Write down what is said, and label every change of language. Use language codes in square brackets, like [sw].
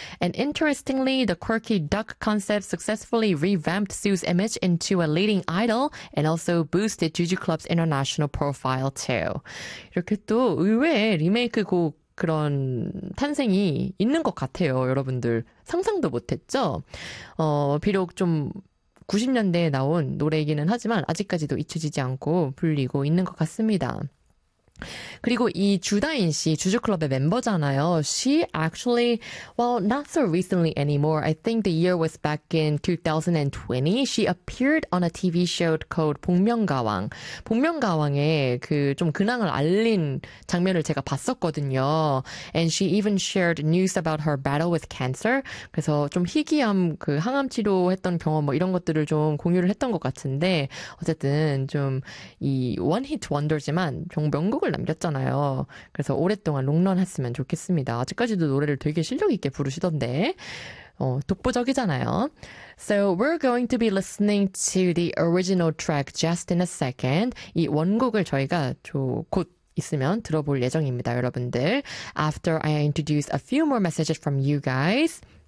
[en] And interestingly, the quirky duck concept successfully revamped Hsu's image into a leading idol and also boosted Juju Club's international profile, too. [ko] 이렇게 또 의외의 리메이크 곡 그런 탄생이 있는 것 같아요, 여러분들. 상상도 못했죠? 비록 좀 90년대에 나온 노래이기는 하지만 아직까지도 잊혀지지 않고 불리고 있는 것 같습니다. 그리고 이 주다인 씨, 주주클럽의 멤버잖아요. [en] She actually, well, not so recently anymore. I think the year was back in 2020. She appeared on a TV show called 복면가왕. [ko] 복면가왕의 그 좀 근황을 알린 장면을 제가 봤었거든요. [en] And she even shared news about her battle with cancer. [ko] 그래서 좀 희귀함, 그 항암 치료했던 경험 뭐 이런 것들을 좀 공유를 했던 것 같은데 어쨌든 좀 이 원히트 원더지만 명곡 곡을 남겼잖아요. 그래서 오랫동안 롱런했으면 좋겠습니다. 아직까지도 노래를 되게 실력 있게 부르시던데 독보적이잖아요. [en] So we're going to be listening to the original track just in a second. [ko] 이 원곡을 저희가 곧 있으면 들어볼 예정입니다, 여러분들. [en] After I introduce a few more messages from you guys.